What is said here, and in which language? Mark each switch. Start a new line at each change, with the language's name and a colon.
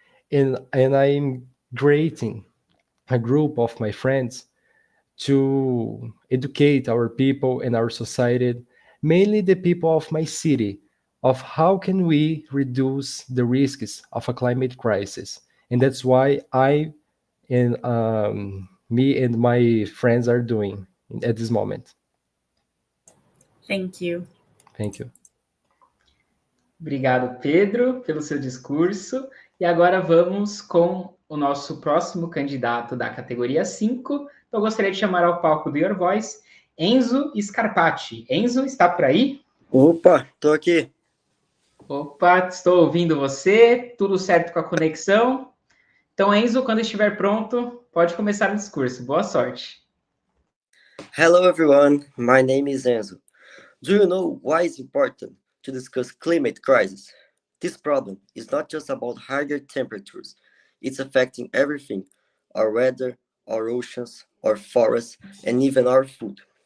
English: And I'm creating a group of my friends to educate our people and our society, mainly the people of my city, of how can we reduce the risks of a climate crisis. And that's why I and me and my friends are doing at this moment. Thank you. Thank you.
Portuguese: Obrigado, Pedro, pelo seu discurso. E agora vamos com o nosso próximo candidato da categoria 5. Então, eu gostaria de chamar ao palco do Your Voice, Enzo Scarpati. Enzo, está por aí? Opa, tô aqui. Opa, estou ouvindo você. Tudo certo com a conexão? Então, Enzo, quando estiver pronto, pode começar o discurso. Boa sorte.
English: Hello everyone, my name is Enzo. Do you know why it's important to discuss climate crisis. This problem is not just about higher temperatures, it's affecting everything: our weather, our oceans, our forests, and even our food.